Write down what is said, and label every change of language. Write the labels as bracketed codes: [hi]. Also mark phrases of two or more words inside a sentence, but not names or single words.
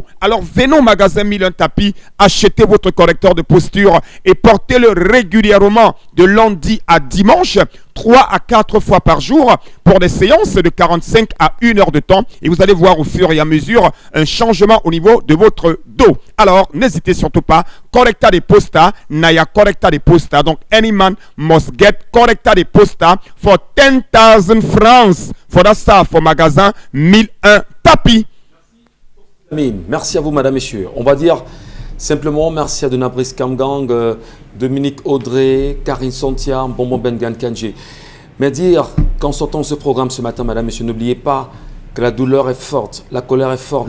[fr] Alors venez au magasin 1001 tapis, achetez votre correcteur de posture et portez-le régulièrement de lundi à dimanche, 3 à 4 fois par jour pour des séances de 45 à 1 heure de temps, et vous allez voir au fur et à mesure un changement au niveau de votre dos. Alors n'hésitez surtout pas, [pcm] correcta de posta, naya correcta de posta, donc any man must get correcta de posta for 10,000 francs for that stuff, for magasin 1001 tapis. [fr] Merci à vous, madame, messieurs. On va dire simplement merci à Donabris Kamgang, Dominique Audrey, Karine Santia, Bonbon Bengan Kanji. Mais dire qu'en sortant ce programme ce matin, madame, messieurs, n'oubliez pas que la douleur est forte, la colère est forte.